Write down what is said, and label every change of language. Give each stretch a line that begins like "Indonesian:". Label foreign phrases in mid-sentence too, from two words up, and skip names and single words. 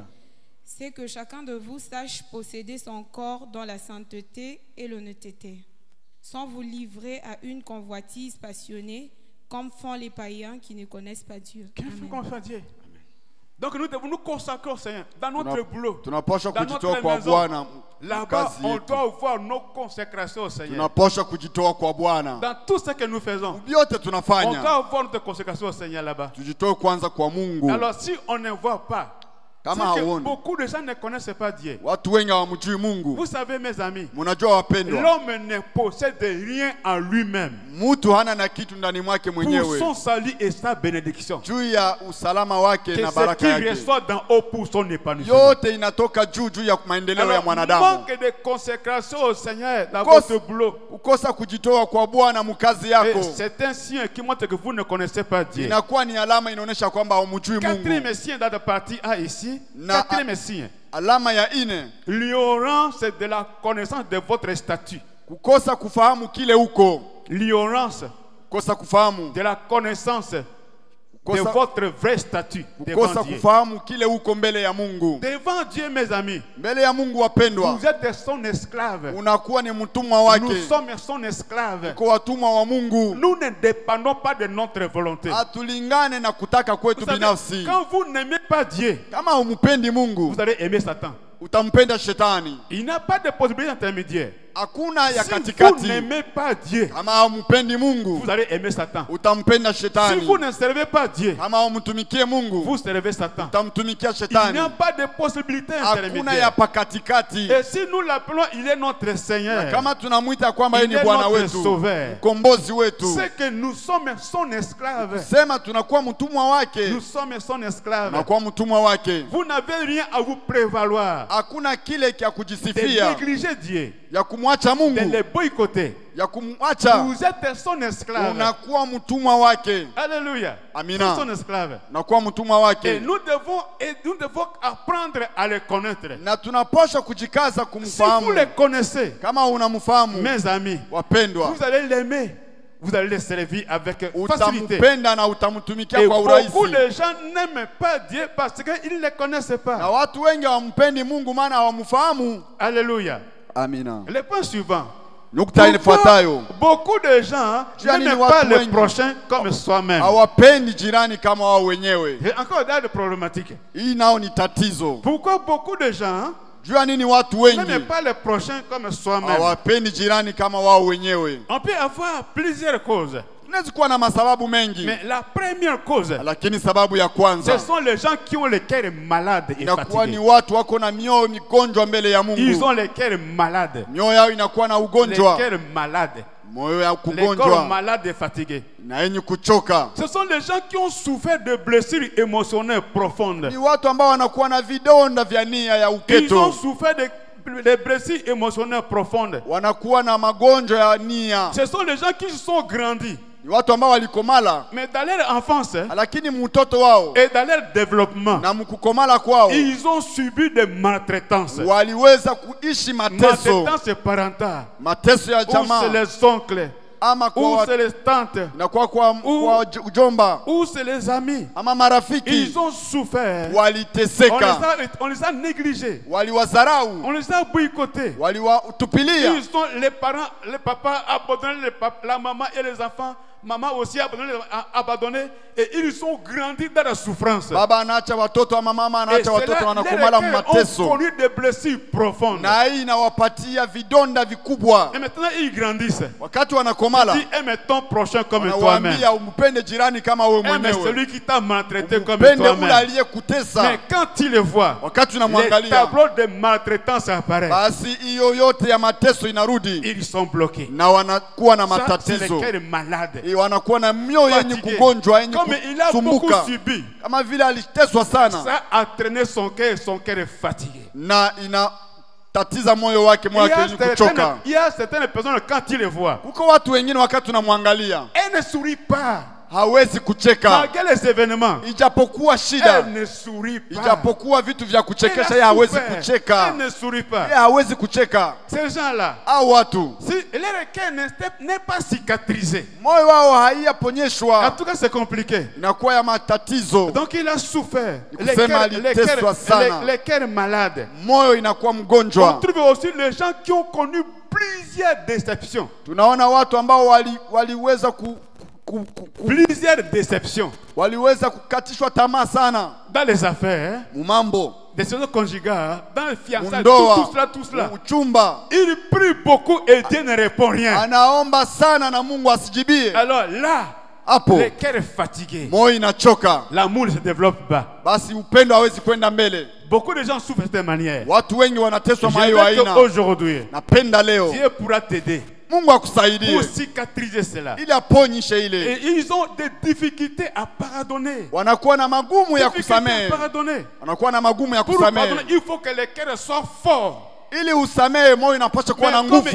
French: C'est que chacun de vous sache posséder son corps dans la sainteté et l'honnêteté, sans vous livrer à une convoitise passionnée, comme font les païens qui ne connaissent pas Dieu. Qu'il faut Amen. qu'on fasse Dieu. Donc nous devons nous consacrer au Seigneur dans notre boulot.
Swahili: Tunapaswa
French: Dans
Swahili: kujitoa
French: notre
Swahili: kwa
French: maison.
Swahili: Bwana
French: Là-bas,
Swahili: kazi
French: on
Swahili: yetu.
French: doit voir nos consécrations au Seigneur.
Swahili: Tunapaswa kujitoa kwa Bwana.
French: Dans tout ce que nous faisons,
Swahili: Vyote
French: on
Swahili: tunafanya
French: doit voir notre consécration au Seigneur là-bas.
Swahili: tujitoe kwanza kwa Mungu.
French: Alors si on ne voit pas
Swahili: Kama
French: C'est que
Swahili: hauoni,
French: beaucoup de gens ne connaissent pas Dieu.
Swahili: watu wengi hawamjui Mungu.
French: Vous savez, mes amis,
Swahili: Mnajua wapendwa,
French: l'homme ne possède rien en lui-même
Swahili: mtu hana na kitu ndani mwake
French: pour
Swahili: mwenyewe
French: son salut et sa bénédiction.
Swahili: juu ya usalama wake
French: Que
Swahili: na
French: ce
Swahili: baraka
French: qui
Swahili: yake.
French: reçoit d'en haut pour son épanouissement.
Swahili: Yote inatoka juu ya maendeleo ya
French: Alors,
Swahili: mwanadamu.
French: manque de consécration au Seigneur dans Cause- votre boulot.
Swahili: Kukosa kujitoa kwa Bwana mkazi yako
French: Et c'est un signe qui montre que vous ne connaissez pas Dieu.
Swahili: inakuwa ni alama inaonyesha kwamba haumjui
French: Quatrième
Swahili: Mungu.
French: signe dans la partie A ici.
Swahili: Na-
French: Quatrième signe.
Swahili: Alama ya ine,
French: L'ignorance de la connaissance de votre statut.
Swahili: kukosa kufahamu kile uko,
French: L'ignorance
Swahili: kukosa kufahamu,
French: de la connaissance de
Swahili: kukosa,
French: votre vrai statut devant
Swahili: kukosa
French: Dieu.
Swahili: kufahamu kile uko mbele ya Mungu.
French: Devant Dieu, mes amis,
Swahili: Mbele ya Mungu wapendwa,
French: vous êtes son esclave.
Swahili: unakuwa ni mtumwa
French: Nous
Swahili: wake.
French: sommes son esclave.
Swahili: Kwa watumwa wa Mungu,
French: Nous ne dépendons pas de notre volonté.
Swahili: hatulingane na kutaka
French: Vous
Swahili: kwetu
French: savez,
Swahili: binafsi.
French: quand vous n'aimez pas Dieu,
Swahili: Kama humpendi Mungu,
French: vous allez aimer Satan.
Swahili: utampenda shetani.
French: Il n'y a pas de possibilité intermédiaire.
Swahili: Hakuna ya
French: Si vous
Swahili: katikati.
French: n'aimez pas Dieu,
Swahili: Kama humpendi Mungu,
French: vous allez aimer Satan.
Swahili: utampenda
French: Si
Swahili: shetani.
French: vous ne servez pas Dieu,
Swahili: Kama humtumikie Mungu,
French: vous servez Satan.
Swahili: utamtumikia
French: Il n'y
Swahili: shetani.
French: a pas de possibilité
Swahili: Hakuna ya
French: intermédiaire.
Swahili: pakatikati.
French: Et si nous l'appelons, il est notre Seigneur.
Swahili: Kama tunamwita kwamba yeye
French: Il
Swahili: ni
French: est
Swahili: Bwana
French: notre
Swahili: wetu,
French: sauveur.
Swahili: mkombozi wetu,
French: C'est que nous sommes son esclave.
Swahili: sema tunakuwa mtumwa wake,
French: Nous sommes son esclave.
Swahili: tunakuwa mtumwa wake.
French: Vous n'avez rien à vous prévaloir.
Swahili: Hakuna kile kia
French: De
Swahili: kujisifia,
French: négliger Dieu.
Swahili: ya kumwacha
French: De
Swahili: Mungu,
French: le boycotter.
Swahili: ya kumwacha.
French: Vous êtes son esclave.
Swahili: Unakuwa mtumwa wake.
French: Alléluia.
Swahili: Amina.
French: Son esclave.
Swahili: Unakuwa mtumwa
French: Et
Swahili: wake,
French: nous devons apprendre à le connaître.
Swahili: na tunapaswa kujikaza
French: Si vous
Swahili: kumfahamu.
French: le connaissez,
Swahili: Kama unamfahamu,
French: mes amis,
Swahili: wapendwa,
French: vous allez l'aimer. Vous allez le servir avec facilité.
Swahili: utampenda na utamtumikia
French: Et
Swahili: kwa
French: beaucoup
Swahili: urahisi.
French: de gens n'aiment pas Dieu parce qu'ils ne le connaissent
Swahili: Na
French: pas.
Swahili: watu wengi hawampendi Mungu maana hawamfahamu.
French: Alléluia.
Swahili: Amina.
French: Le point suivant.
Swahili: Nukta inafuatayo,
French: Beaucoup de gens
Swahili: Yaani
French: n'aiment
Swahili: ni watu
French: pas le
Swahili: wengi.
French: prochain comme soi-même.
Swahili: hawapendi jirani kama wao wenyewe.
French: Et encore là, de problématique.
Swahili: Hii nao ni tatizo.
French: Pourquoi beaucoup de gens
Swahili: Jua nini watu wengi
French: n'aiment pas le prochain comme soi-même?
Swahili: hawapendi jirani kama wao wenyewe?
French: On peut avoir plusieurs causes.
Swahili: Tunaweza kuwa na masababu mengi,
French: Mais la première cause,
Swahili: lakini sababu ya
French: ce
Swahili: kwanza
French: sont les gens qui ont le cœur malade et
Swahili: inakuwa ni
French: fatigué.
Swahili: watu wako na mioyo migonjwa mbele ya
French: Ils
Swahili: Mungu.
French: ont le cœur malade.
Swahili: Mioyo yao inakuwa na
French: Le
Swahili: ugonjwa,
French: cœur malade.
Swahili: moyo ya
French: Le corps
Swahili: kugonjwa
French: malade et fatigué.
Swahili: na yenye kuchoka.
French: Ce sont les gens qui ont souffert de blessures émotionnelles profondes.
Swahili: Ni watu ambao wanakuwa na vidonda vya nia ya
French: Ils ont
Swahili: uketo,
French: souffert de blessures émotionnelles profondes.
Swahili: wanakuwa na magonjwa ya nia.
French: Ce sont les gens qui se sont grandis.
Swahili: Ni watu ambao walikomala,
French: Mais dans leur enfance
Swahili: lakini mtoto wao
French: et dans leur développement,
Swahili: na mkukomala kwao
French: ils ont subi des maltraitances.
Swahili: waliweza kuishi mateso,
French: Maltraitance parentale.
Swahili: mateso ya
French: Ou c'est
Swahili: jamaa
French: les oncles.
Swahili: ama
French: Ou
Swahili: kwa
French: c'est les tantes.
Swahili: na kwa ujomba
French: Ou c'est les amis.
Swahili: ama marafiki.
French: Ils ont souffert.
Swahili: Waliteseka,
French: On les a négligés.
Swahili: waliwadharau,
French: On les a boycottés.
Swahili: waliwatupilia.
French: Ils sont les parents, les papas abandonnés, la maman et les enfants. Maman aussi abandonné et ils sont grandis dans la souffrance.
Swahili: Baba anaacha watoto ama mama
French: Et
Swahili: anaacha watoto
French: cela,
Swahili: wanakomala
French: les
Swahili: mateso,
French: ont connu des blessures profondes.
Swahili: na hii inawapatia vidonda vikubwa.
French: Et maintenant ils grandissent.
Swahili: Wakati wanakomala,
French: Dis aime ton prochain comme toi-même.
Swahili: wanawaambia umpende jirani kama wewe
French: Aime
Swahili: mwenyewe,
French: celui qui t'a maltraité comme
Swahili: upende ule
French: toi-même.
Swahili: aliyekutesa.
French: Mais quand tu le vois,
Swahili: Wakati
French: les
Swahili: unamwangalia,
French: tableaux de maltraitance apparaissent.
Swahili: basi hiyo yote ya mateso inarudi
French: Ils sont bloqués.
Swahili: na wanakuwa na
French: Ça, c'est
Swahili: matatizo.
French: le cœur malade.
Swahili: Wanakuwa na mioyo yenye
French: Fatigué.
Swahili: kugonjwa, yenye
French: Comme il a beaucoup
Swahili: kusumbuka,
French: subi,
Swahili: kama vile aliteswa sana,
French: ça a traîné son cœur est fatigué.
Swahili: na inatatiza moyo wake, moyo wake yenye kuchoka.
French: Il y a certaines personnes, quand tu les vois,
Swahili: Kuko watu wengine wakati unamwangalia
French: elles ne sourient pas.
Swahili: hawezi kucheka,
French: Malgré les événements,
Swahili: ijapokuwa shida,
French: elles ne sourient pas.
Swahili: ijapokuwa vitu vya
French: Elle
Swahili: kuchekesha,
French: a
Swahili: yeye hawezi
French: souffert.
Swahili: kucheka,
French: Elle ne sourit pas.
Swahili: yeye hawezi kucheka.
French: Ces gens-là,
Swahili: Hao watu
French: si leur cœur n'est pas cicatrisé,
Swahili: moyo wao
French: en
Swahili: haiyaponyeshwa,
French: tout cas c'est compliqué.
Swahili: inakuwa ya matatizo,
French: Donc il a souffert.
Swahili: kusema aliteswa sana.
French: Les cœurs malades.
Swahili: moyo inakuwa
French: On
Swahili: mgonjwa.
French: trouve aussi les gens qui ont connu plusieurs déceptions.
Swahili: Tunaona watu ambao waliweza
French: Plusieurs déceptions.
Swahili: waliweza kukatishwa tamaa sana
French: Dans les affaires,
Swahili: mumambo,
French: des saisons conjugales, dans les fiançailles,
Swahili: mundoa,
French: tout cela.
Swahili: uchumba.
French: Il prie beaucoup et Dieu ne répond rien.
Swahili: Anaomba sana na Mungu asijibie.
French: Alors là,
Swahili: hapo
French: le cœur est fatigué,
Swahili: moyo inachoka,
French: l'amour ne se développe pas.
Swahili: basi upendo hawezi kwenda mbele.
French: Beaucoup de gens souffrent de cette manière.
Swahili: Watu wengi wanateswa
French: Je
Swahili: mayo
French: veux
Swahili: aina.
French: qu'aujourd'hui,
Swahili: Napenda leo
French: Dieu pourra t'aider
Swahili: Mungu akusaidie
French: pour cicatriser cela.
Swahili: ili aponyishe ile.
French: Et ils ont des difficultés à pardonner.
Swahili: Wanakuwa na magumu ya
French: Difficultés à
Swahili: kusamehe,
French: pardonner.
Swahili: wanakuwa na magumu ya
French: Pour
Swahili: kusamehe.
French: pardonner, il faut que le cœur soit fort.
Swahili: Ili usamehe, moyo inapaswa kuwa na
French: Mais comme